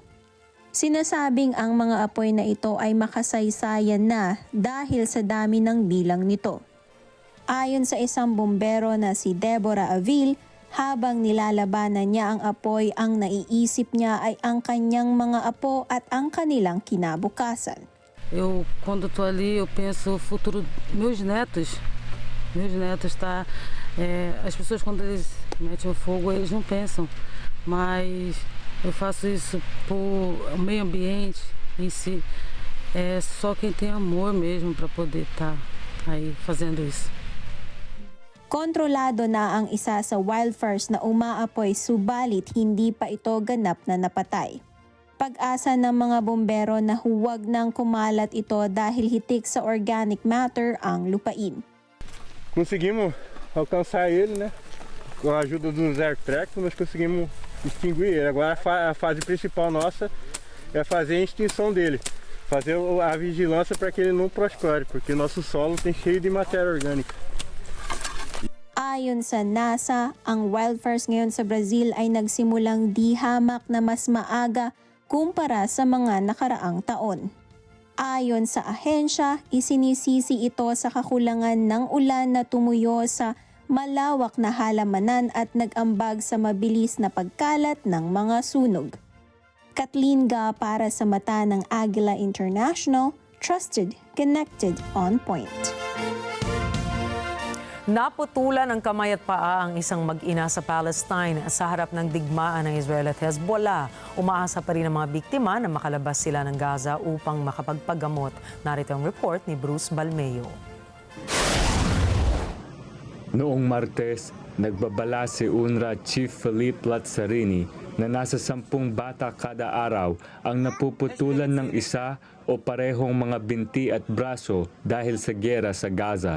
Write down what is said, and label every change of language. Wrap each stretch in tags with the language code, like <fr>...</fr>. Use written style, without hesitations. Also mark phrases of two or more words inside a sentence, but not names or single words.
<tl>Sinasabing ang mga apoy na ito ay makasaysayan na dahil sa dami ng bilang nito. Ayon sa isang bombero na si Deborah Avil, habang nilalabanan niya ang apoy, ang naiisip niya ay ang kanyang mga apo at ang kanilang kinabukasan.</tl> <pt>Quando estou ali, eu penso o futuro dos meus netos. Meus netos, tá? As pessoas quando eles metem o fogo, eles não pensam, mas eu faço isso por o meio ambiente em si. É só quem tem amor mesmo para poder estar aí fazendo isso.</pt> <tl>Kontrolado na ang isa sa wildfires na umaapoy, subalit hindi pa ito ganap na napatay. Pag-asa ng mga bombero na huwag nang kumalat ito dahil hitik sa</tl> <en>organic matter</en> <tl>ang lupain.</tl> <pt>Conseguimos alcançar ele, né? Com a ajuda dos airtracks, nós conseguimos extinguir ele. Agora a fase principal nossa é fazer a extinção dele. Fazer a vigilância para que ele não prospere, porque nosso solo tem cheio de matéria orgânica.</pt> <tl>Ayon sa NASA, ang wildfires ngayon sa Brazil ay nagsimulang di hamak na mas maaga kumpara sa mga nakaraang taon. Ayon sa ahensya, isinisisi ito sa kakulangan ng ulan na tumuyo sa malawak na halamanan at nag-ambag sa mabilis na pagkalat ng mga sunog. Kathleen Ga para sa mata ng Agila International,</tl> <en>trusted, connected, on point.</en> <tl>Naputulan ng kamay at paa ang isang mag-ina sa Palestine sa harap ng digmaan ng Israel at Hezbollah. Umaasa pa rin ang mga biktima na makalabas sila ng Gaza upang makapagpagamot. Narito ang report ni Bruce Balmeo. Noong Martes, nagbabala si UNRWA Chief Philippe Lazzarini na nasa 10 bata kada araw ang napuputulan ng isa o parehong mga binti at braso dahil sa giyera sa Gaza.</tl>